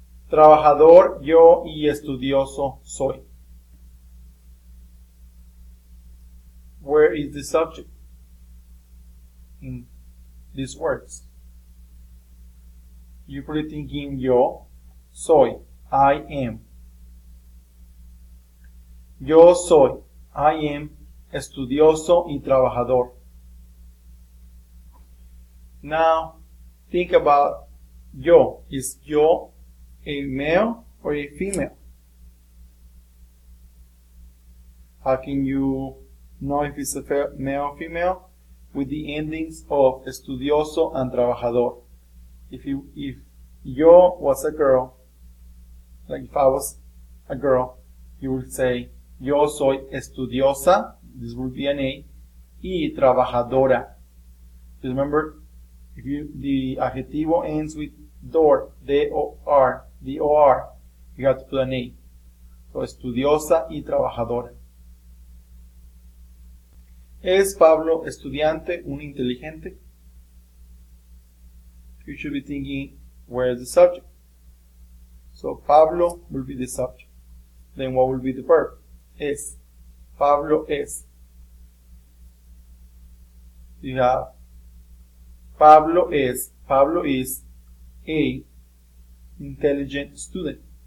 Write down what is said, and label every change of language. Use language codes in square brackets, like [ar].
[es] Trabajador yo y estudioso soy. [en] Where is the subject in these words? You put it thinking yo, soy, I am. [es] Yo soy, [en] I am, [es] estudioso y trabajador. [en] Now, think about yo. Is yo a male or a female? How can you know if it's a male or female? With the endings of estudioso and trabajador. If yo was a girl, like if I was a girl, you would say [es] yo soy estudiosa, [en] this would be an A, [es] y trabajadora. [en] Just remember, if the adjetivo ends with dor, D-O-R, D-O-R, you have to put an A. [es] So estudiosa y trabajadora. ¿Es Pablo estudiante un inteligente? [en] You should be thinking, where is the subject? So Pablo will be the subject. Then what will be the verb? Es. [es] Pablo es. [en] You have Pablo is a intelligent student.